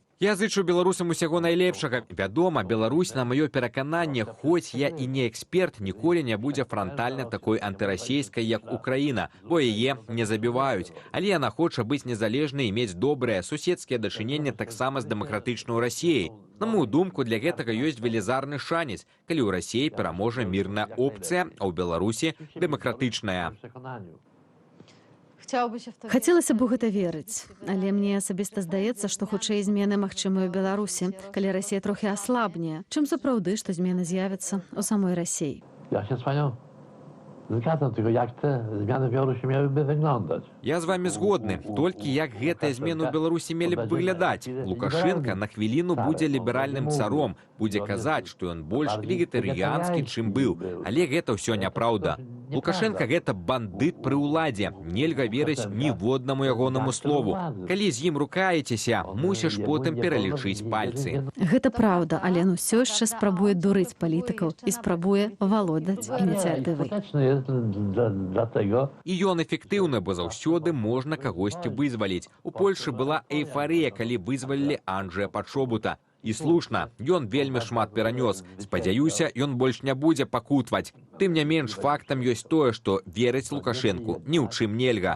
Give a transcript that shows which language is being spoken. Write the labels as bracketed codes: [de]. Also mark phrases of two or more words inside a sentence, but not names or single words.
[be] Я зычу беларусам усяго найлепшага. Вядома, Беларусь, на маё перакананне, хоць я і не эксперт, ніколі не будзе франтальна такой антырасійскай, як Украіна, бо яе не забіваюць. Але яна хоча быць незалежнай і мець добрыя суседскія дачыненні таксама з дэмакратычнай Расіяй. На мою думку, для гэтага ёсць велізарны шанец, калі ў Расіі пераможа мірная опцыя, а ў Беларусі дэмакратычная. [pl] chciałoby się w to [be] Хацелася б у гэта верыць, але мне асабіста здаецца, што хутчэй змены магчымыя ў Беларусі, калі Расія трохі аслабне, чым сапраўды, што змены з'явяцца ў самой Расіі. [pl] Ja się z panią zgadzam, tylko jak te zmiany w Białorusi miałyby wyglądać? [be] Я з вами згодны, толькі як гэтыя змены ў Беларусі мелі б выглядаць. Лукашенка на хвіліну будзе ліберальным царом, будзе казаць, што ён больш вегетарыянскі, чым быў. Але гэта ўсё няпраўда. Лукашенка гэта бандыт пры ўладзе. Нельга верыць ніводнаму ягонаму слову. Калі з ім рукаецеся, мусіш потым пералічыць пальцы. Гэта праўда, але ён усё яшчэ спрабуе дурыць палітыкаў і спрабуе валодаць ініцыятывай. [pl] Skuteczny jest dlatego, [be] І ён эфектыўны, бо заўсёды можна кагосьці вызваліць. У Польшы была эйфарыя, калі вызвалілі Анджэя Пачобута. І слушна, ён вельмі шмат перанёс. Спадзяюся, ён больш не будзе пакутваць. Тым не менш, фактам ёсць тое, што верыць Лукашэнку ні ў чым нельга.